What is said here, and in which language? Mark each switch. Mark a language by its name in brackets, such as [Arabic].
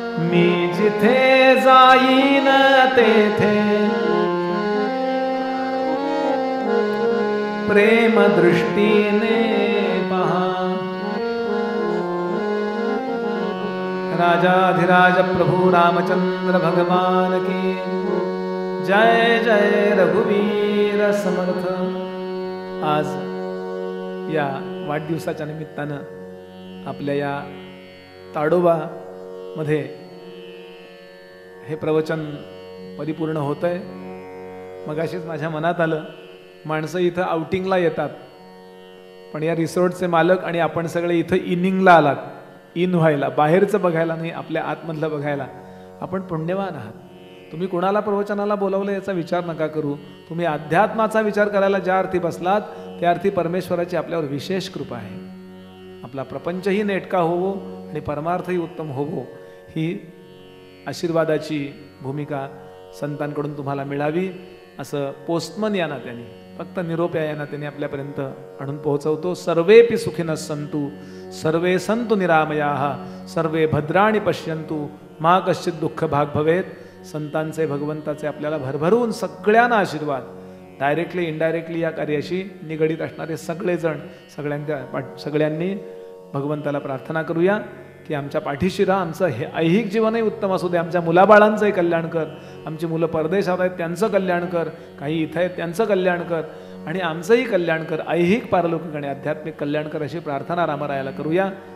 [Marathi] मी जिथे जाईन तेथे प्रेम दृष्टीने पहा. राजाधिराज प्रभु रामचंद्र भगवान की जय जय रघुवीर समर्थ। आज या वाढदिवसाच्या निमित्तानं आपल्या या ताडोबा मध्ये हे प्रवचन परिपूर्ण होतंय। मगाशीच माझ्या मनात आलं, माणसं इथं आउटिंगला येतात, पण या रिसॉर्टचे मालक आणि आपण सगळे इथं इनिंगला आलात, इन व्हायला, बाहेरचं बघायला नाही, आपल्या आतमधलं बघायला। आपण पुण्यवान आहात। तुम्ही कोणाला प्रवचनाला बोलावलं याचा विचार नका करू, तुम्ही अध्यात्माचा विचार करायला ज्या अर्थी बसलात त्या अर्थी परमेश्वराची आपल्यावर विशेष कृपा आहे। आपला प्रपंचही नेटका होवो आणि परमार्थही उत्तम होवो, ही आशीर्वादाची भूमिका संतांकडून तुम्हाला मिळावी असं पोस्टमन या नात्याने, फक्त निरोप्या या नात्याने आपल्यापर्यंत आणून पोहोचवतो। [Sanskrit] सर्वेपि सुखिनः सन्तु सर्वे सन्तु निरामयाः सर्वे भद्राणि पश्यन्तु मा कश्चित् दुःख भाग भवेत। [Marathi] संतांचे, भगवंताचे आपल्याला भरभरून सगळ्यांना आशीर्वाद, [English] directly indirectly [Marathi] या कार्याशी निगडीत असणारे सगळेजण, सगळ्यांनी भगवंताला प्रार्थना करूया की आमच्या पाठीशी राहा, आमचं हे ऐहिक जीवनही उत्तम असू दे, आमच्या मुलाबाळांचंही कल्याण कर, आमची मुलं परदेशात आहेत त्यांचं कल्याण कर, काही इथं आहेत त्यांचं कल्याण कर, आणि आमचंही कल्याण कर, ऐहिक पारलौकिक आणि आध्यात्मिक कल्याण कर, अशी प्रार्थना रामरायाला करूया।